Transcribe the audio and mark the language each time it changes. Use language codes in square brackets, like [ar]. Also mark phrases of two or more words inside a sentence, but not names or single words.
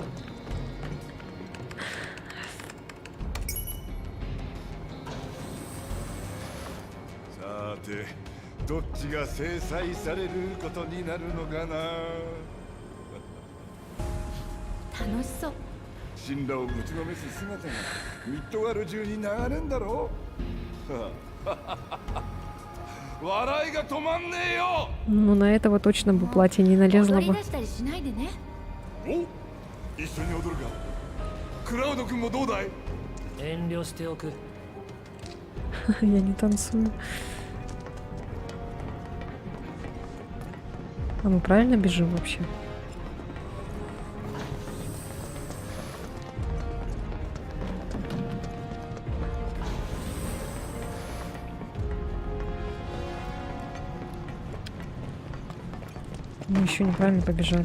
[ja] Сате, どっちが制裁されることになるのかな。楽しそう。神羅をぶちのめす姿がミッドガル中に流れんだろ笑いが止まんねえよ。 [ru] Ну, на этого точно бы платье не налезло [ja] 踊り [ru] бы. [ja] 出したりしないでね。お、一緒に踊るか。クラウド君もどうだい？遠慮しておく。 [ru] Я не танцую. А мы правильно бежим вообще? Мы еще неправильно побежали.